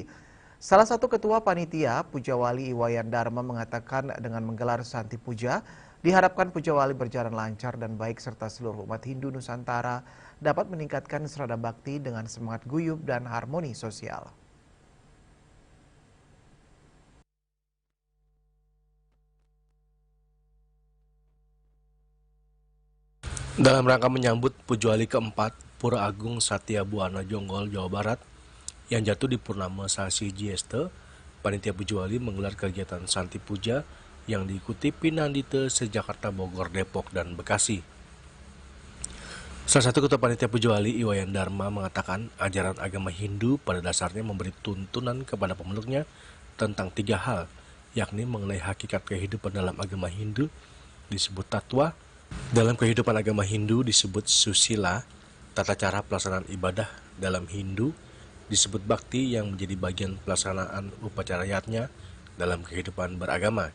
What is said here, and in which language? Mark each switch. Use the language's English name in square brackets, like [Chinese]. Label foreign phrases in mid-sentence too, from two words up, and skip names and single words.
[Indonesian] Salah satu ketua panitia, Pujawali Iwayan Dharma, mengatakan dengan menggelar Santi Puja, diharapkan Pujawali berjalan lancar dan baik serta seluruh umat Hindu Nusantara dapat meningkatkan serada bakti dengan semangat guyup dan harmoni sosial. Dalam rangka menyambut Pujawali keempat Pura Agung Satya Buana Jonggol, Jawa Barat, yang jatuh di Purnama Sasih Jiestia, Panitia Pujawali menggelar kegiatan Santi Puja yang diikuti Pinandita se-Jakarta, Bogor, Depok, dan Bekasi. Salah satu ketua Panitia Pujawali, Iwayan Dharma, mengatakan ajaran agama Hindu pada dasarnya memberi tuntunan kepada pemeluknya tentang 3 hal, yakni mengenai hakikat kehidupan dalam agama Hindu disebut tatwa, dalam kehidupan agama Hindu disebut susila, tata cara pelaksanaan ibadah dalam Hindu disebut bakti yang menjadi bagian pelaksanaan upacarayatnya dalam kehidupan beragama.